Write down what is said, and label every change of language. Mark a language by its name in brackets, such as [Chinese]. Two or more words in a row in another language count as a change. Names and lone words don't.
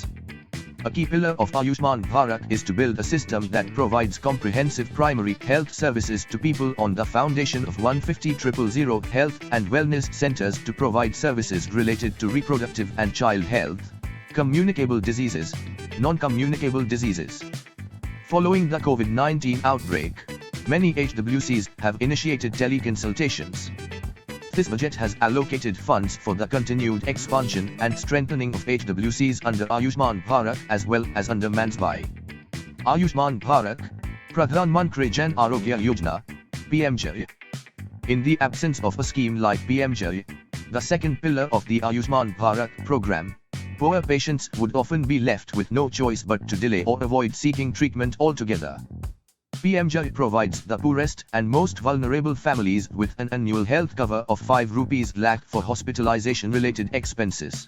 [English] A key pillar of Ayushman Bharat is to build a system that provides comprehensive primary health services to people on the foundation of 150,000 health and wellness centers to provide services related to reproductive and child health, communicable diseases, non-communicable diseases. Following the COVID-19 outbreak, many HWCs have initiated teleconsultations. This budget has allocated funds for the continued expansion and strengthening of HWCs under Ayushman Bharat as well as under Mansbai. Ayushman Bharat, Pradhan Mantri Jan Arogya Yojana, PMJ. In the absence of a scheme like PMJ, the second pillar of the Ayushman Bharat program, poor patients would often be left with no choice but to delay or avoid seeking treatment altogether. PMJ provides the poorest and most vulnerable families with an annual health cover of 5 rupees lakh for hospitalization-related expenses.